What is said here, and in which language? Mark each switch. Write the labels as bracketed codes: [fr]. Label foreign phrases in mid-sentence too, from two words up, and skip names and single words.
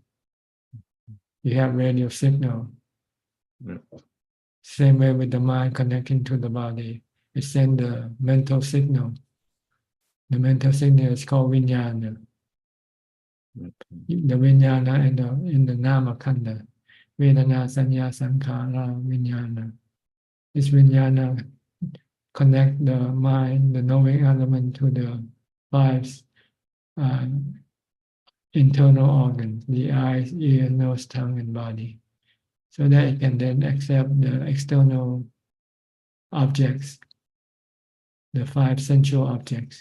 [en] You have radio signal. Same way with the mind connecting to the body. It sends the mental signal. The mental signal is called vijnana. The vijnana in the [pi] nama khanda. Vedana, sanya, sankhara, vijnana. [en] This vijnana connect the mind, the knowing element to the five internal organs, the eyes, ear, nose, tongue, and body, so that it can then accept the external objects, the five sensual objects.